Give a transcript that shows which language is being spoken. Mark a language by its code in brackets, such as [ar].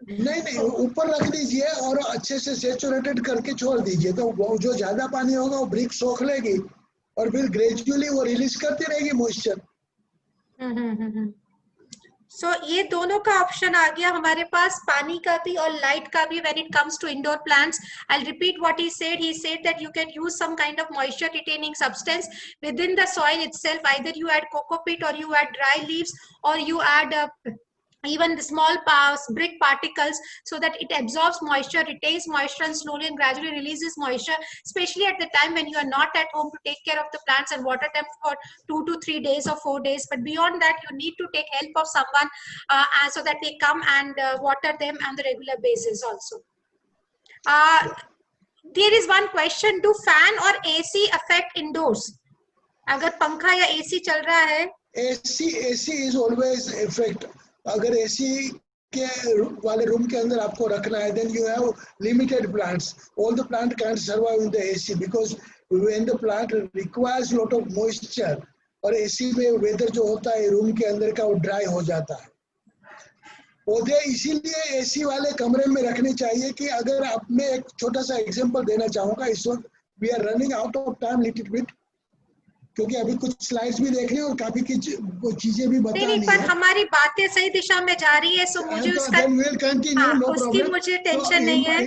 [hi] नहीं, ऊपर रख दीजिए और अच्छे से सैचुरेटेड करके छोड़ दीजिए, तो वो जो ज्यादा पानी होगा वो ब्रिक सोख लेगी और फिर ग्रेजुअली वो रिलीज करती रहेगी मॉइस्चर। So ये दोनों का ऑप्शन आ गया हमारे पास, पानी का भी और लाइट का भी [en] when it comes to indoor plants. I'll repeat what he said. He said that you can use some kind of moisture retaining substance within the soil itself. Either you add coco peat or you add dry leaves or you add even the small brick particles, so that it absorbs moisture, retains moisture, and slowly and gradually releases moisture, especially at the time when you are not at home to take care of the plants and water them for 2 to 3 days or 4 days. But beyond that, you need to take help of someone so that they come and water them on the regular basis also. There is one question: do fan or AC affect indoors? [hi] अगर पंखा या AC चल रहा है, [en] AC is always effect. [hi] अगर AC के वाले room के अंदर आपको रखना है, [en] then you have limited plants. All the plant can't survive in the AC because when the plant requires lot of moisture, [hi] और AC में weather जो होता है रूम के अंदर का वो ड्राई हो जाता [en] है. [hi] पौधे इसीलिए AC वाले कमरे में रखने चाहिए कि अगर आप, मैं एक छोटा सा एग्जांपल देना चाहूँगा. इस वक्त [en] we are running out of time little bit, [hi] क्योंकि अभी कुछ स्लाइड्स भी देखने और काफी चीजें भी बतानी है. पर हमारी बातें सही दिशा में जा रही है, सो मुझे उसका उसकी मुझे टेंशन नहीं है.